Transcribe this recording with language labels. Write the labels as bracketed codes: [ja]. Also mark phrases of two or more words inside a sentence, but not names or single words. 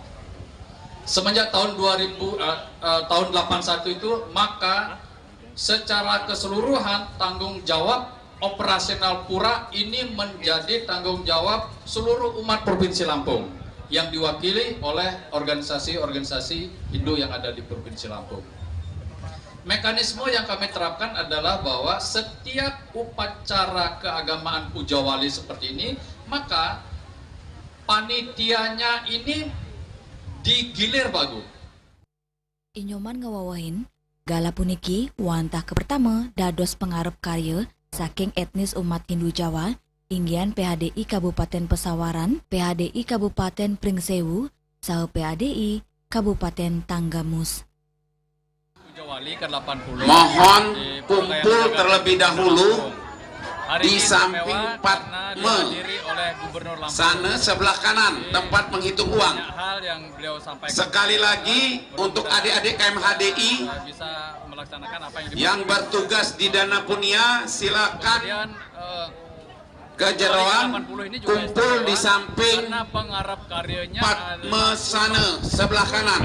[id] Semenjak tahun 81 itu, maka secara keseluruhan tanggung jawab operasional pura ini menjadi tanggung jawab seluruh umat Provinsi Lampung yang diwakili oleh organisasi-organisasi Hindu yang ada di Provinsi Lampung. Mekanisme yang kami terapkan adalah bahwa setiap upacara keagamaan pujawali seperti ini, maka panitianya ini digilir Pak. [ban] Inyoman ngawawahin gala puniki wantah ke pertama dados pengarep karya saking etnis umat Hindu Jawa inggian PHDI Kabupaten Pesawaran, PHDI Kabupaten Pringsewu, saha PHDI Kabupaten Tanggamus. [id] Mohon kumpul terlebih dahulu di samping Padme sana sebelah kanan tempat menghitung uang. Sekali lagi untuk adik-adik KMHDI yang bertugas di Dana Punia, silakan ke Jeroan kumpul di samping Padme sana sebelah kanan.